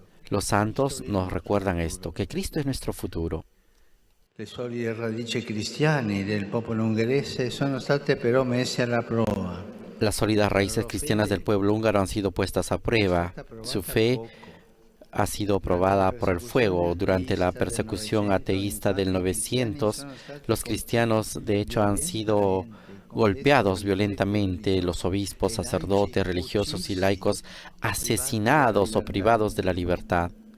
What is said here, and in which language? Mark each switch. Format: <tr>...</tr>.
<es>Los santos nos recuerdan esto, que Cristo es nuestro futuro.</es> <it>Le solide radici cristiane del popolo ungherese sono state però messe alla prova.</it> <es>Las sólidas raíces cristianas del pueblo húngaro han sido puestas a prueba. Su fe ha sido probada por el fuego. Durante la persecución ateísta del 900, los cristianos de hecho han sido golpeados violentamente, los obispos, sacerdotes, religiosos y laicos asesinados o privados de la libertad.</es>